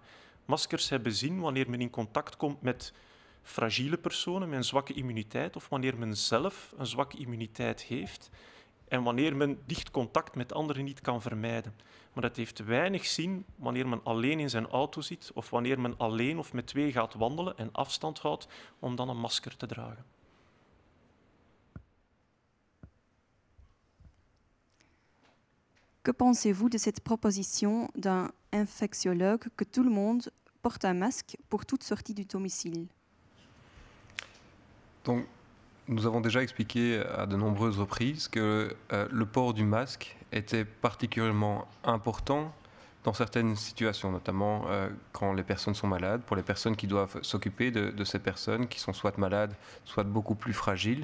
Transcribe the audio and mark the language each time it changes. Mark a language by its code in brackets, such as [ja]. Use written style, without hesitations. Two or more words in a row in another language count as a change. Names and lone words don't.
[nl] Maskers hebben zin wanneer men in contact komt met fragiele personen met een zwakke immuniteit of wanneer men zelf een zwakke immuniteit heeft. en wanneer men dicht contact met anderen niet kan vermijden. Maar het heeft weinig zin wanneer men alleen in zijn auto zit of wanneer men alleen of met twee gaat wandelen en afstand houdt om dan een masker te dragen. [fr] Que pensez-vous de cette proposition d'un infectiologue que tout le monde porte un masque pour toute sortie du domicile? Donc, nous avons déjà expliqué à de nombreuses reprises que le port du masque était particulièrement important dans certaines situations, notamment quand les personnes sont malades, pour les personnes qui doivent s'occuper de ces personnes qui sont soit malades, soit beaucoup plus fragiles.